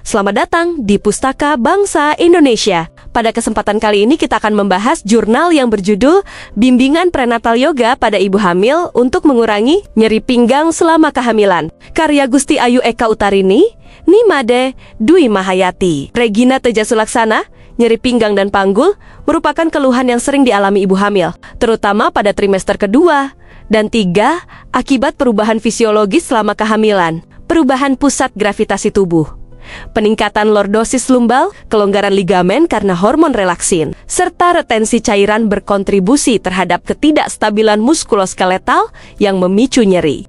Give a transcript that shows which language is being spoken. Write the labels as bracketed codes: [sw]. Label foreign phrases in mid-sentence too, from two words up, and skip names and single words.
[id] Selamat datang di Pustaka Bangsa Indonesia. Pada kesempatan kali ini kita akan membahas jurnal yang berjudul Bimbingan Prenatal Yoga pada Ibu Hamil untuk Mengurangi Nyeri Pinggang Selama Kehamilan. Karya Gusti Ayu Eka Utarini, Nimade Dwi Mahayati. Regina Teja Sulaksana. Nyeri pinggang dan panggul merupakan keluhan yang sering dialami ibu hamil, terutama pada trimester kedua dan 3 akibat perubahan fisiologis selama kehamilan, perubahan pusat gravitasi tubuh, peningkatan lordosis lumbal, kelonggaran ligamen karena hormon relaksin, serta retensi cairan berkontribusi terhadap ketidakstabilan muskuloskeletal yang memicu nyeri.